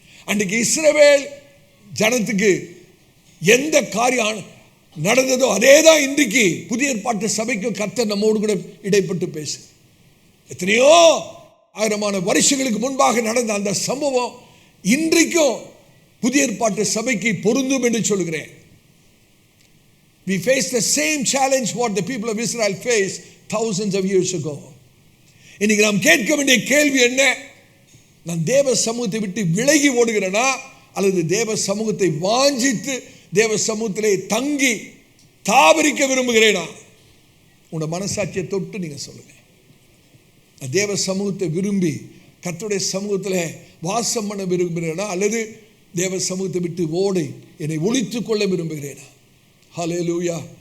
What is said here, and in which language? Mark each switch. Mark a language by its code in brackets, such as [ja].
[ta] அன்றைக்கு இஸ்ரவேல் ஜனத்துக்கு எந்த காரியம் நடந்ததோ அதே தான் இன்றைக்கு புதிய ஏற்பாட்டு சபைக்கும் கர்த்தர் நம்மோடு கூட இடைப்பட்டு பேசு. எத்தனையோ ஆயிரமான வருஷங்களுக்கு முன்பாக நடந்த அந்த சம்பவம் இன்றைக்கும் புதிய ஏற்பாட்டு சபைக்கு பொருந்தும் என்று சொல்கிறேன். [en] We face the same challenge what the people of Israel faced thousands of years ago. [ta] இன்னைக்கு நாம் கேட்க வேண்டிய கேள்வி என்ன? நான் தேவ சமூகத்தை விட்டு விலகி ஓடுகிறேனா, அல்லது தேவ சமூகத்தை வாஞ்சித்து தேவ சமூகத்திலே தங்கி தாவரிக்க விரும்புகிறேனா? உங்களோட மனசாட்சியை தொட்டு நீங்க சொல்லுங்க. தேவ சமூகத்தை விரும்பி கர்த்தருடைய சமூகத்தில் வாசம் பண்ண விரும்புகிறேனா, அல்லது தேவ சமூகத்தை விட்டு ஓடி என்னை ஒழித்துக் கொள்ள விரும்புகிறேனா? ஹல்லேலூயா.